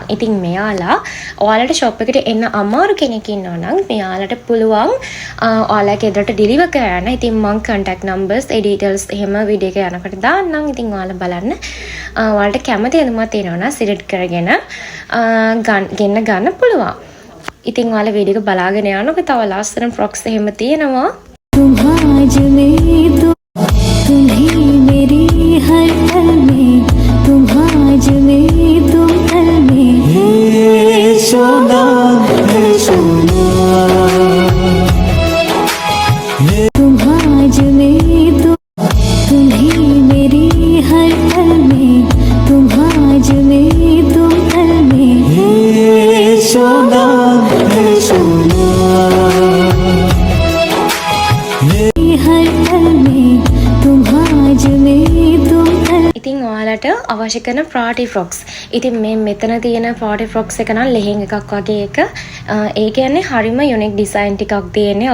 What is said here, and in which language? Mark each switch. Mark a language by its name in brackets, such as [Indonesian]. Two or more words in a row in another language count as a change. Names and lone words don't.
[Sinhala] ඉතින් මෙයාලා ඔයාලට ෂොප් එකට එන්න අමාරු කෙනෙක් ඉන්නවා නම් මෙයාලට පුළුවන් ඔයාලගේ ගෙදරට ඩෙලිවර් කරන්න. ඉතින් මම [English] contact numbers [Sinhala] ඒ details එහෙම වීඩියෝ එක යනකොට දාන්නම්. ඉතින් ඔයාලා බලන්න. ඔයාලට කැමති ඇඳුමක් තියෙනවා නම් සිලෙක්ට් කරගෙන ගන්න පුළුවන්. ඉතින් ඔයාලා වීඩියෝ එක බලාගෙන යනකොට තව ලස්සන ෆ්‍රොක්ස් එහෙම තියෙනවා. [Hindi] तुम आज में तो तुम्ही मेरी हर पल में तुम आज में तुम कल में सोना तुम आज में तो तुम्ही मेरी हर पल में तुम आज में तुम कल में सोना [Sinhala] ඉතින් ඔයාලට අවශ්‍ය කරන [English] party frocks. [Sinhala] ඉතින් මේ මෙතන තියෙන [English] party frocks [Sinhala] එක නම් ලෙහෙන් එකක් වගේ එක. ඒ කියන්නේ හරිම [English] unique design [Sinhala] ටිකක් තියෙන්නේ.